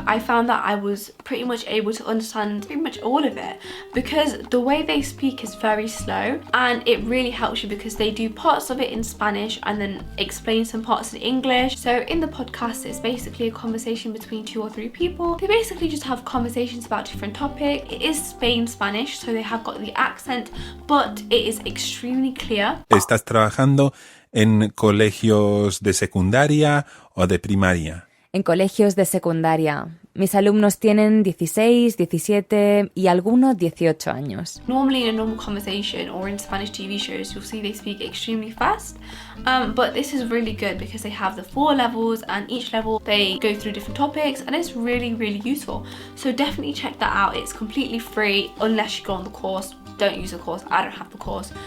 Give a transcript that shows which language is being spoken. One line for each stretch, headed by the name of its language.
English: I found that I was pretty much able to understand pretty much all of it because the way they speak is very slow, and it really helps you because they do parts of it in Spanish and then explain some parts in English. So in the podcast, it's basically a conversation between 2 or 3 people. They basically just have conversations about different topics. It is Spain Spanish, so they have got the accent, but it is extremely clear.
Spanish: ¿Estás trabajando en colegios de secundaria o de primaria? En colegios de secundaria. Mis alumnos tienen 16, 17 y algunos 18 años.
English: Normally in a normal conversation or in Spanish TV shows, you'll see they speak extremely fast, but this is really good because they have the 4 levels, and each level they go through different topics, and it's really, really useful. So definitely check that out. It's completely free unless you go on the course. Don't use the course. I don't have the course.